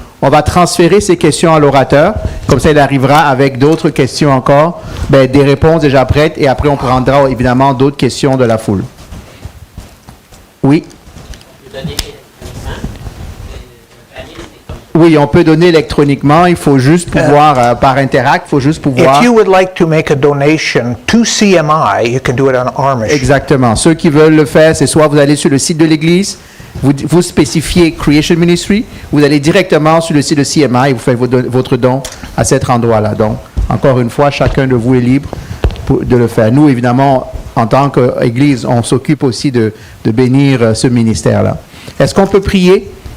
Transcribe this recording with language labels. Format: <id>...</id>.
<fr>On va transférer ces questions à l'orateur. Comme ça, il arrivera avec d'autres questions encore, des réponses déjà prêtes, et après, on prendra évidemment d'autres questions de la foule. Oui? Oui, on peut donner électroniquement. Il faut juste pouvoir, par Interact, il faut juste pouvoir...</fr> <en>If you would like to make a donation to CMI, you can do it on our mission.</en> <fr>Exactement. Ceux qui veulent le faire, c'est soit vous allez sur le site de l'Église, vous spécifiez Creation Ministry, vous allez directement sur le site de CMI et vous faites votre don à cet endroit-là. Donc, encore une fois, chacun de vous est libre de le faire. Nous, évidemment, en tant qu'Église, on s'occupe aussi de bénir ce ministère-là. Est-ce qu'on peut prier?</fr>